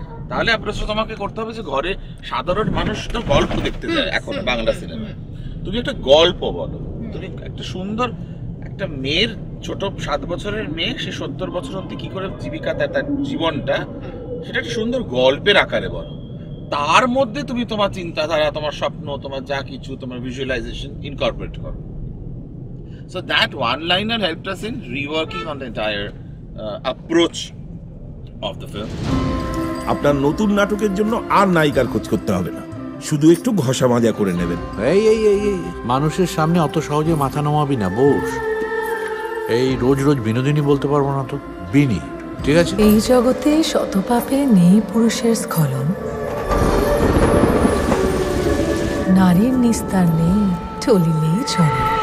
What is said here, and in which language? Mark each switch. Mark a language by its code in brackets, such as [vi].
[bn] তাহলে অ্যাপ্রোচটা তোমাকে করতে হবে যে ঘরে সাধারণ মানুষ তো গল্প দেখতে যায় এখন বাংলা সিনেমায়, তুমি একটা গল্প বলো, তুমি একটা সুন্দর একটা মেয়ের, ছোট 7 বছরের মেয়ে, সে 70 বছর অব্দি কি করে জীবিকা, তার জীবনটা, সেটা একটা সুন্দর গল্পের আকারে বলো। তার মধ্যে তুমি তোমার চিন্তাধারা, তোমার স্বপ্ন, তোমার যা কিছু, তোমার ভিজুয়ালাইজেশন ইনকর্পোরেট করো। [en] So that one-liner helped us in reworking on the entire approach of the film. [bn] আপনার নতুন নাটকের জন্য আর নায়িকার খোঁজ করতে হবে না, শুধু একটু ঘষা মাজা করে নেবেন। এই মানুষের সামনে অত সহজে মাথা নামাবি না, বস। এই রোজ রোজ বিনোদিনী বলতে পারবো না তো, বিনি, ঠিক আছে? এই জগতে শতপাপে নেই পুরুষের স্খলন, নারীর নিস্তার নেই, চলিলেই চলে।